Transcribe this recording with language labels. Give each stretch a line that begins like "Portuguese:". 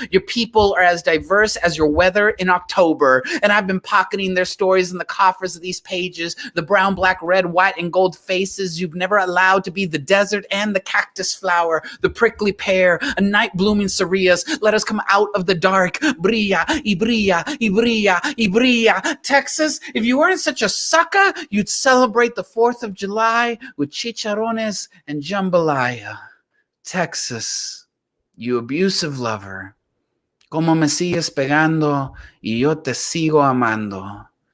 English: Your people are as diverse as your weather in October, and I've been pocketing their stories in the coffers of these pages, the brown, black, red, white, and and gold faces you've never allowed to be the desert and the cactus flower, the prickly pear, a night blooming cereus. Let us come out of the dark.
Spanish: Brilla, y brilla, y brilla, y brilla.
English: Texas, if you weren't such a sucker, you'd celebrate the 4th of July with chicharrones and jambalaya. Texas, you abusive lover.
Spanish: Como me sigues pegando y yo te sigo amando.